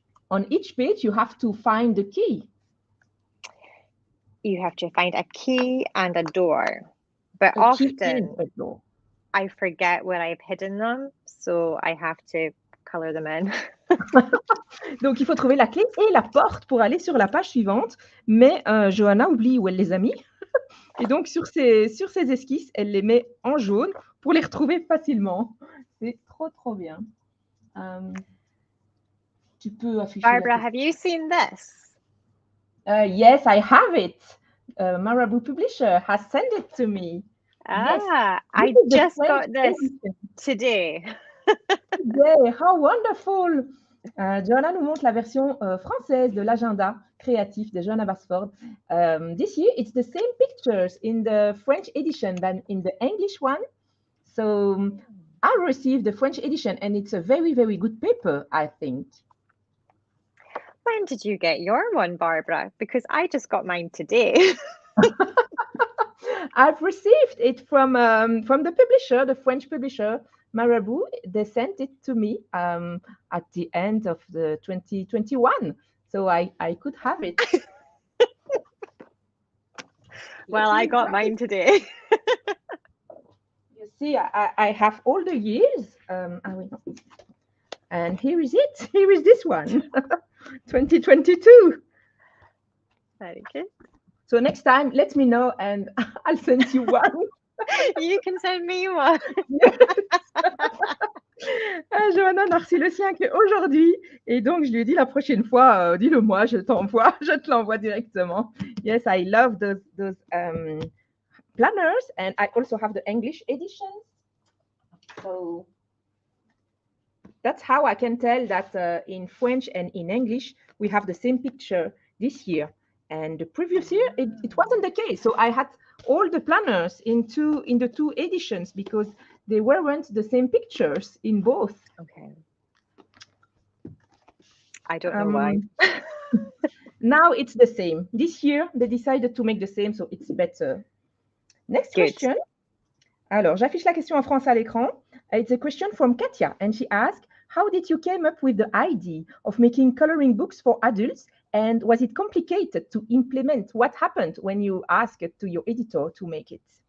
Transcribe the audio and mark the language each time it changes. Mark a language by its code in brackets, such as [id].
[en] On each page, you have to find the key. You have to find a key and a door. But A often key is a door. I forget where I've hidden them, so I have to color them in. [fr] Donc, il faut trouver la clé et la porte pour aller sur la page suivante. Mais Johanna oublie où elle les a mis. Et donc, sur ces esquisses, elle les met en jaune pour les retrouver facilement. C'est trop, trop bien. Tu peux afficher Barbara, la [en] have you seen this? Yes, I have it. Marabout Publisher has sent it to me. Ah, yes. I just got this today. Today, how wonderful! [fr] Johanna nous montre la version française de l'agenda créatif de Johanna BASFORD. [en] This year, it's the same pictures in the French edition than in the English one. So I received the French edition, and it's a very, very good paper, I think. When did you get your one, Barbara? Because I just got mine today. I've received it from the publisher, the French publisher, Marabout. They sent it to me at the end of the 2021, so I could have it. Well, I got mine today. You see, I have all the years. And here is it. Here is this one, 2022. Very good. So next time, let me know and I'll send you one. You can send me one. [fr] Johanna a reçu le sien qu'aujourd'hui et donc je lui ai dit la prochaine fois, dis-le-moi, je te l'envoie directement. [en] Yes, I love those planners, and I also have the English edition. So that's how I can tell that in French and in English we have the same picture this year. And the previous year, it wasn't the case. So I had all the planners in the 2 editions because they weren't the same pictures in both. Okay. I don't know why. Now it's the same. This year, they decided to make the same, so it's better. Next question. [fr] Alors, j'affiche la question en français à l'écran. [en] It's a question from Katia, and she asked, how did you came up with the idea of making coloring books for adults? And was it complicated to implement? What happened when you asked to your editor to make it?